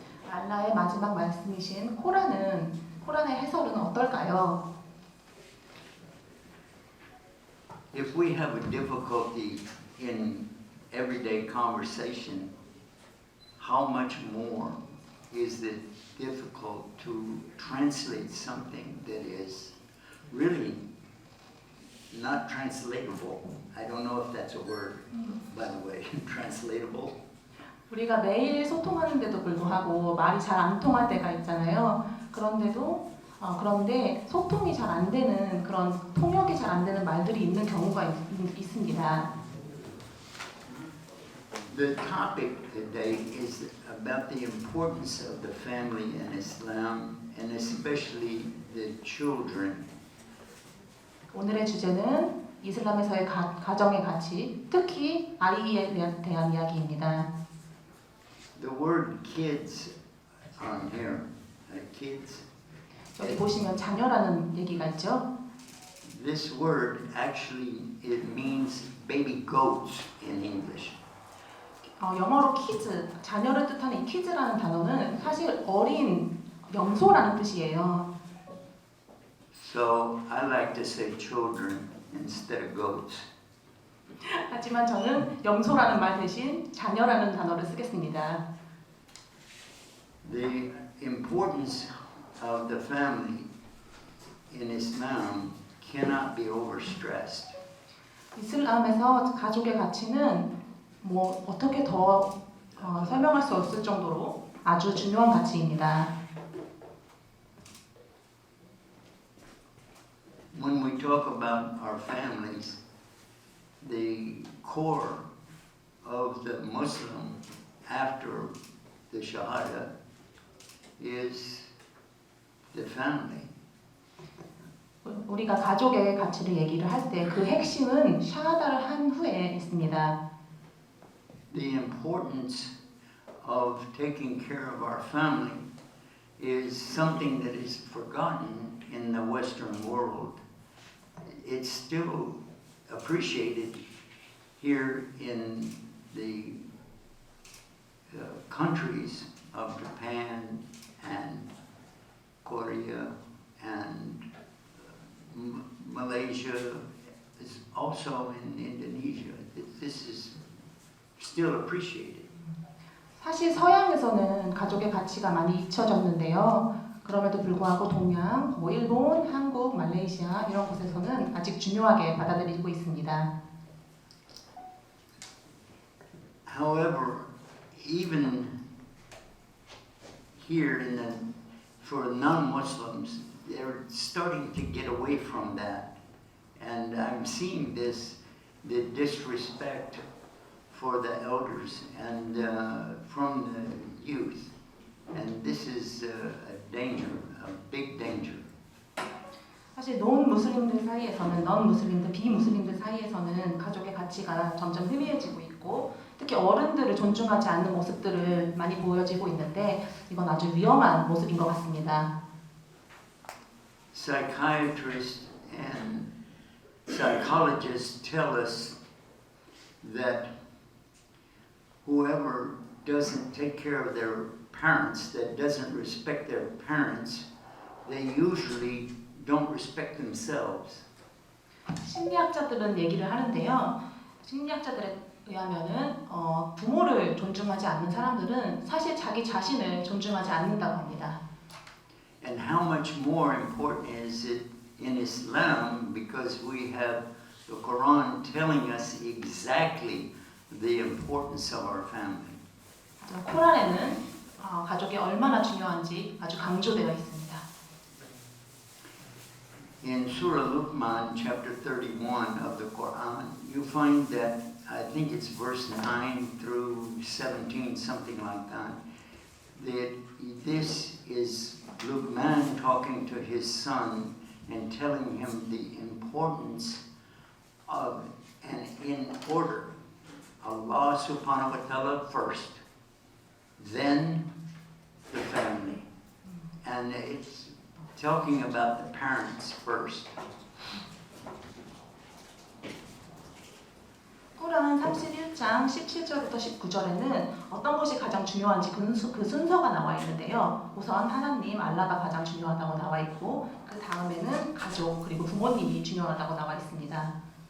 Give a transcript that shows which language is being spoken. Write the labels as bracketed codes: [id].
[ko] 알라의 마지막 말씀이신 코란의 해설은 어떨까요? [en] If we have a difficulty in everyday conversation, how much more is it difficult to translate something that is really not translatable? I don't know if that's a word, by the way, translatable. [ko] 우리가 매일 소통하는데도 불구하고 말이 잘 안 통할 때가 있잖아요. 그런데 소통이 잘 안 되는 그런 통역이 잘 안 되는 말들이 있는 경우가 있습니다. [en] The topic today is about the importance of the family in Islam and especially the children. [ko] 오늘의 주제는 이슬람에서의 가정의 가치, 특히 아이에 대한 이야기입니다. [en] The word kids on here, kids. [ko] 여기 보시면 자녀라는 얘기가 있죠. [en] This word actually it means baby goats in English. [ko] 영어로 kids, 자녀를 뜻하는 이 kids라는 단어는 사실 어린 영소라는 뜻이에요. [en] So I like to say children instead of goats. [ko] 하지만 저는 영소라는 말 대신 자녀라는 단어를 쓰겠습니다. [en] The importance of the family in Islam cannot be overstressed. [ko] 이슬람에서 가족의 가치는 어떻게 더 설명할 수 없을 정도로 아주 중요한 가치입니다. [en] When we talk about our families, the core of the Muslim after the Shahada is the family. [ko] 우리가 가족의 가치를 얘기를 할 때 그 핵심은 샤하다를 한 후에 있습니다. [en] The importance of taking care of our family is something that is forgotten in the Western world. It's still appreciated here in the countries of Japan and Korea and Malaysia, also in Indonesia. This is still appreciated. [ko] 사실 서양에서는 가족의 가치가 많이 잊혀졌는데요. 그럼에도 불구하고 동양, 일본, 한국, 말레이시아 이런 곳에서는 아직 중요하게 받아들이고 있습니다. [en] However, even here in the for non-Muslims, they're starting to get away from that. And I'm seeing this, the disrespect for the elders and from the youth. And this is a danger, a big danger. [ko] 사실 논 무슬림들 사이에서는, 넌 무슬림들, 비무슬림들 사이에서는 가족의 가치가 점점 희미해지고 있고 특히 어른들을 존중하지 않는 모습들을 많이 보여지고 있는데 이건 아주 위험한 모습인 것 같습니다. [en] Psychiatrists and psychologists tell us that whoever doesn't take care of their parents, that doesn't respect their parents, they usually don't respect themselves. [ko] 심리학자들은 얘기를 하는데요. 심리학자들에 의하면은 부모를 존중하지 않는 사람들은 사실 자기 자신을 존중하지 않는다고 합니다. [en] And how much more important is it in Islam because we have the Quran telling us exactly the importance of our family. [ko] 코란에는 가족이 얼마나 중요한지 아주 강조되어 있습니다. [en] In Surah Luqman, chapter 31 of the Quran, you find that, I think it's verse 9 through 17, something like that, that this is Luqman talking to his son and telling him the importance of, and in order, Allah [ar] subhanahu wa ta'ala [en] first, then the family. And it's talking about the parents first. [ko] 코란 31장 17절부터 19절에는 어떤 것이 가장 중요한지 그 순서가 나와 있는데요. 우선 하나님, 알라가 가장 중요하다고 나와 있고 그 다음에는 가족 그리고 부모님이 중요하다고 나와 있습니다.